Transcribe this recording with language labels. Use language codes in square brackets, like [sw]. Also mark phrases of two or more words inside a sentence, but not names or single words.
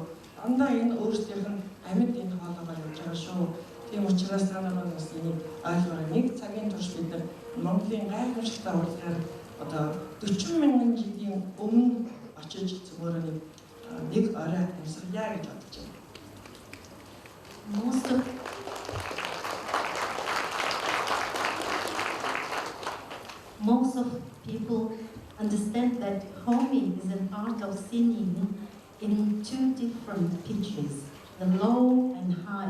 [mn] Дандаа энэ өөрсдийнх нь амьд энэ хоолойгоор явж байгаа шүү. Тийм учраас та нарыг бас энийг ойлгоорой. 1 цагийн турш бид нар Монголын гайхамшигтай урлагаар одоо 40 мянган жилийн өмнө очиж зөвхөн нэг орой амьсгалъя гэж бодож байна. [en] Most of people understand that Komi is an art of singing in 2 different pitches, the low and high.